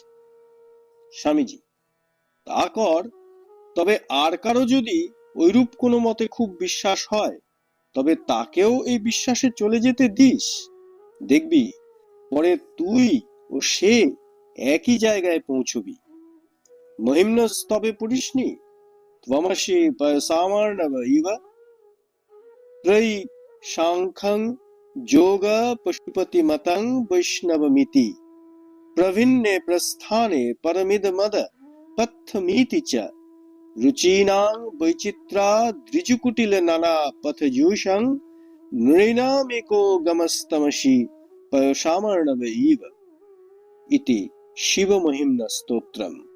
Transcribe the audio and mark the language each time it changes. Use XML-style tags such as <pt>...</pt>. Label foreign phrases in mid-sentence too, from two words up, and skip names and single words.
<bn>স্বামীজি: তা কর, তবে আর কারো যদি ঐরূপ কোনো মতে খুব বিশ্বাস হয়, তবে তাকেও এই বিশ্বাসে চলে যেতে দিস। দেখবি পরে তুই ও সে একই জায়গায় পৌঁছবি। মহিম্নস্তবে পড়িসনি?</bn> <sa>ত্বমসি পয়সামার্ণব ইব ত্রয়ী সাংখ্যং যোগ পশুপতি মতং বৈষ্ণবমিতি প্রভিন্নে প্রস্থানে পরমিদমদ পথমিতি চ রুচীনাং বৈচিত্রা দ্বিজকুটিল নানা পথজুষং নৃণামেকো গমস্তমসি পয়সামার্ণব ইব ইতি শিবমহিম্ন স্তোত্রম।</sa>